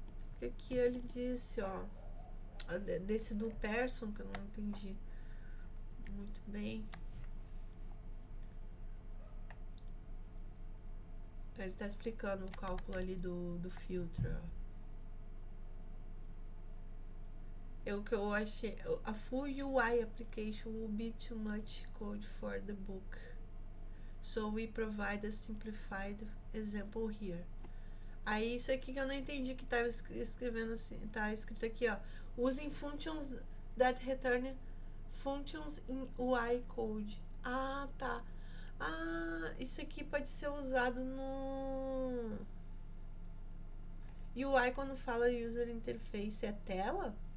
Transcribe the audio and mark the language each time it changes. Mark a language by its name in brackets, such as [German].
[Portuguese] Porque aqui ele disse, ó, desse do Pearson, que eu não entendi muito bem. Ele tá explicando o cálculo ali do filtro, ó. O que eu achei, [English] a full UI application will be too much code for the book. So we provide a simplified example here. [Portuguese] Aí isso aqui que eu não entendi que tava escrevendo assim, tá escrito aqui, ó. [English] Using functions that return functions in UI code. [Portuguese] Ah, tá. Ah, isso aqui pode ser usado no UI quando fala [English] user interface, [Portuguese] é tela?